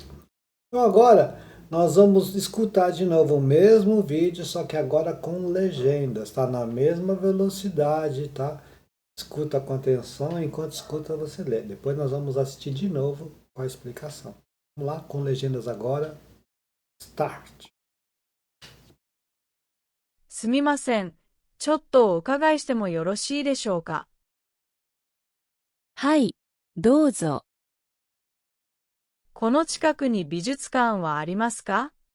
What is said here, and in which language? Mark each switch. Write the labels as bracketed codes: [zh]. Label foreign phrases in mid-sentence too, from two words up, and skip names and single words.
[pt] Então agora nós vamos escutar de novo o mesmo vídeo, só que agora com legendas, tá? Na mesma velocidade, tá? Escuta com atenção, enquanto escuta você lê. Depois nós vamos assistir de novo com a explicação. Vamos lá, com legendas agora. Start. [ja] すみません。ちょっとお伺いしてもよろしいでしょうか。はい、どうぞ。この近くに美術館はありますか？